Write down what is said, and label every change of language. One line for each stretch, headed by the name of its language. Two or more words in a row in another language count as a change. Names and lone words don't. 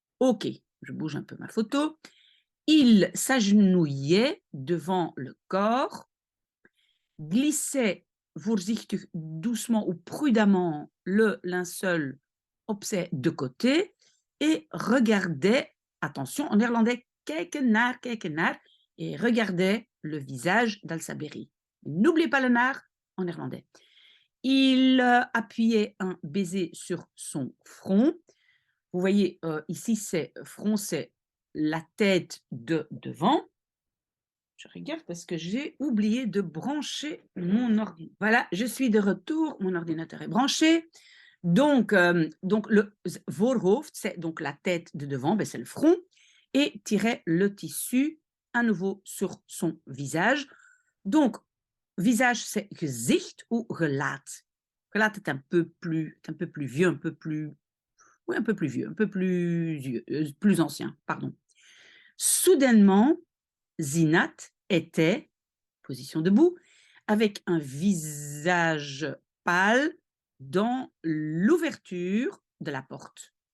French: OK, je bouge un peu ma photo. Il s'agenouillait devant le corps, glissait voorzichtig, doucement ou prudemment le linceul opzij de côté et regardait, attention, en néerlandais,
Dutch: kijken naar,
French: et regardait le visage d'Al-Saberi. N'oubliez pas le naar en néerlandais. Il appuyait un baiser sur son front. Vous voyez, ici, c'est front, c'est la tête de devant. Je regarde parce que j'ai oublié de brancher mon ordinateur. Voilà, je suis de retour, mon ordinateur est branché. Donc le voorhoofd, c'est donc la tête de devant, ben c'est le front, et tirait le tissu à nouveau sur son visage. Donc, visage, c'est gezicht ou gelaat. Gelaat est un peu plus vieux, un peu plus, oui, un peu plus vieux, un peu plus ancien, pardon. Soudainement, Zinat était, position debout, avec un visage pâle dans l'ouverture de la porte.